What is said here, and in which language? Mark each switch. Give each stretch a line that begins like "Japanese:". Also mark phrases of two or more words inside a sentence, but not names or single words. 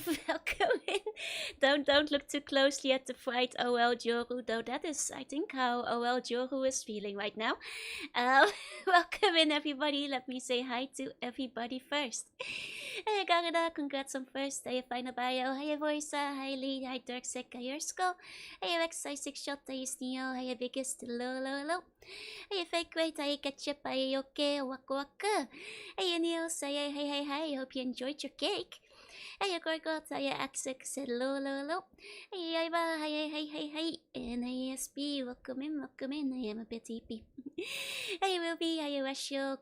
English: Welcome in. Don't look too closely at the fright OL Joru, though that is, I think, how OL Joru is feeling right now. Um, Welcome in, everybody. Let me say hi to everybody first. Hey, Garida, congrats on first. Hey, Final Bio. Hey, Voisa. Hi, Lee. Hi, Darksec. Hi, Yersko. Hey, Rex. Hi, Six Shot. Hi, Sneo. Hi, Biggest. Hello, hello, hello. Hey, Fake Weight. Hi, Ketchup. Hi, Okay. Waka Waka. Hey, Neil. Say hey. Hope you enjoyed your cake. Hey, Gorgot. Hey, Axex. Hello, hello, hello. Hey, Iva. Hi. And hey, SB. Welcome in. I am a bit sleepy. Hey, Ruby. Hi, Rasho.